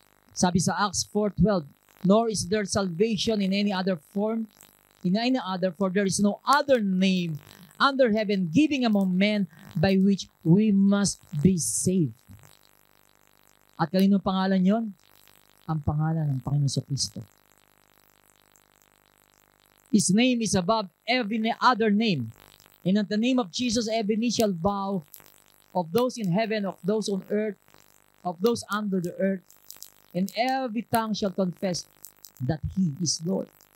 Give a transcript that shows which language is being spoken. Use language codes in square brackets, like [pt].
[tl] Sabi sa [en] Acts 4:12, nor is there salvation in any other form, in any other, for there is no other name under heaven giving among men by which we must be saved. [tl] At kanino pangalan yon? Ang pangalan ng Panginoon Kristo. [en] His name is above every other name. And at the name of Jesus, every knee shall bow, of those in heaven, of those on earth, of those under the earth, and every tongue shall confess that He is Lord.